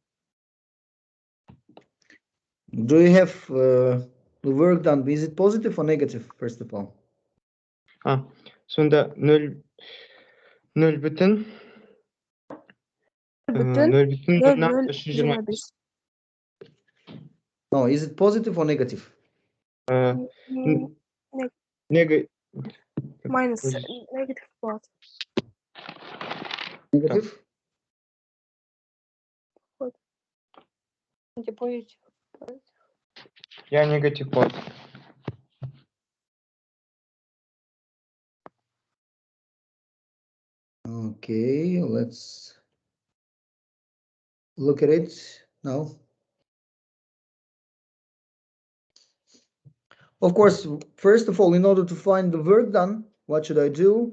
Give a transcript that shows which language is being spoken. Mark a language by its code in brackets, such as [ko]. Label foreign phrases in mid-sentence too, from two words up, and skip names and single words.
[en] Do you have the work done? Is it positive or negative, first of all? [kk] Сонда 0 бүтін 0,325. [en] No, is it positive or negative? Minus negative [kk] болады. [en] Negative? [kk] Я негатив болады. [en] Okay, let's look at it now. Of course, first of all, in order to find the work done, what should I do?